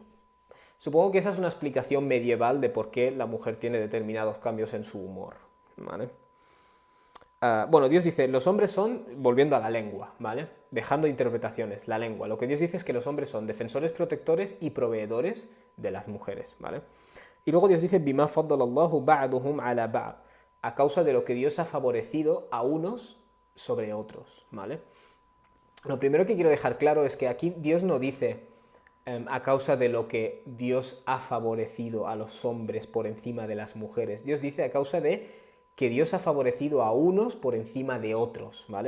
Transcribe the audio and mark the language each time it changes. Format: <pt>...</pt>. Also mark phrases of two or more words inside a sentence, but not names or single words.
<es>Supongo que esa es una explicación medieval de por qué la mujer tiene determinados cambios en su humor, ¿vale? Bueno, Dios dice, los hombres son, volviendo a la lengua, ¿vale? Dejando interpretaciones, la lengua. Lo que Dios dice es que los hombres son defensores, protectores y proveedores de las mujeres, ¿vale? Y luego Dios dice,</es> <ar>بما فضل الله بعضهم على بعض,</ar> <es>a causa de lo que Dios ha favorecido a unos sobre otros, ¿vale? Lo primero que quiero dejar claro es que aquí Dios no dice a causa de lo que Dios ha favorecido a los hombres por encima de las mujeres. Dios dice a causa de que Dios ha favorecido a unos por encima de otros, ¿vale?</es>